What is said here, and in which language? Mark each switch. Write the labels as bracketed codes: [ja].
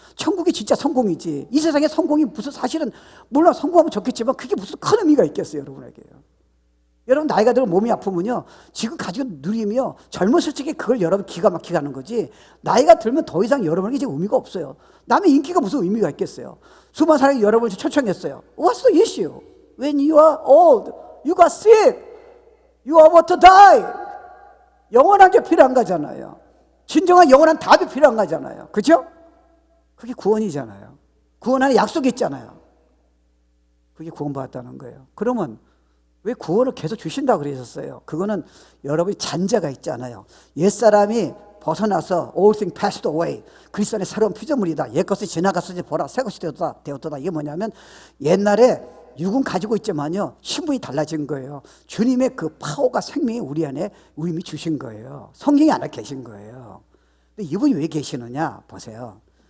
[ko] 천국이 진짜 성공이지. 이 세상에 성공이 무슨 사실은 물론 성공하면 좋겠지만 그게 무슨 큰 의미가 있겠어요 여러분에게요. 여러분 나이가 들어 몸이 아프면요 지금 가지고 누리며 젊었을 적에 그걸 여러분 기가 막히게 하는 거지 나이가 들면 더 이상 여러분에게 이제 의미가 없어요. 남의 인기가 무슨 의미가 있겠어요. 수많은 사람이 여러분을 초청했어요. [en] What's the issue? When you are old, you got sick, you are about to die. [ko] 영원한 게 필요한 거잖아요. 진정한 영원한 답이 필요한 거잖아요. 그죠? 그게 구원이잖아요. 구원 안에 약속이 있잖아요. 그게 구원받았다는 거예요. 그러면 왜 구원을 계속 주신다고 그러셨어요? 그거는 여러분이 잔재가 있잖아요. 옛사람이 벗어나서 [en] all things passed away. [ko] 그리스도 안에 새로운 피조물이다. 옛것이 지나갔으니 보라 새것이 되었다. 이게 뭐냐면 옛날에 육은 가지고 있지만요 신분이 달라진 거예요. 주님의 그 파워가 생명이 우리 안에 의미 주신 거예요. 성경이 안에 계신 거예요. 근데 이분이 왜 계시느냐 보세요.